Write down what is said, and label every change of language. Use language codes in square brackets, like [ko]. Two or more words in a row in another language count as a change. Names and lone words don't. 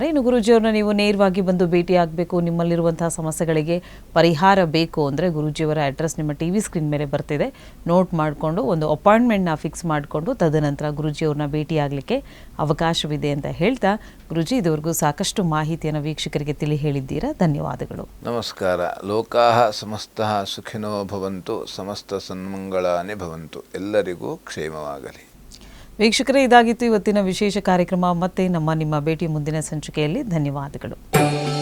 [kn] ಇನ್ನು ಗುರುಜಿಯವ್ರನ್ನ ನೀವು ನೇರವಾಗಿ ಬಂದು ಭೇಟಿ ಆಗಬೇಕು, ನಿಮ್ಮಲ್ಲಿರುವಂತಹ ಸಮಸ್ಯೆಗಳಿಗೆ ಪರಿಹಾರ ಬೇಕು ಅಂದರೆ ಗುರುಜಿಯವರ ಅಡ್ರೆಸ್ ನಿಮ್ಮ [en] TV screen [kn] ಮೇಲೆ ಬರ್ತಿದೆ, ನೋಟ್ ಮಾಡಿಕೊಂಡು ಒಂದು ಅಪಾಯಿಂಟ್ಮೆಂಟ್ನ ಫಿಕ್ಸ್ ಮಾಡಿಕೊಂಡು ತದನಂತರ ಗುರುಜಿಯವ್ರನ್ನ ಭೇಟಿ ಆಗಲಿಕ್ಕೆ ಅವಕಾಶವಿದೆ ಅಂತ ಹೇಳ್ತಾ, ಗುರುಜಿ ಇದುವರೆಗೂ ಸಾಕಷ್ಟು ಮಾಹಿತಿಯನ್ನು ವೀಕ್ಷಕರಿಗೆ ತಿಳಿ ಹೇಳಿದ್ದೀರಾ, ಧನ್ಯವಾದಗಳು. [sa] ನಮಸ್ಕಾರ. ಲೋಕಾಃ ಸಮಸ್ತಃ ಸುಖಿನೋ ಭವಂತು, ಸಮಸ್ತ ಸನ್ಮಂಗಳಾನಿ ಭವಂತು. [kn] ಎಲ್ಲರಿಗೂ ಕ್ಷೇಮವಾಗಲಿ. ವೀಕ್ಷಕರೇ, ಇದಾಗಿತ್ತು ಇವತ್ತಿನ ವಿಶೇಷ ಕಾರ್ಯಕ್ರಮ. ಮತ್ತೆ ನಿಮ್ಮ ಭೇಟಿ ಮುಂದಿನ ಸಂಚಿಕೆಯಲ್ಲಿ. ಧನ್ಯವಾದಗಳು.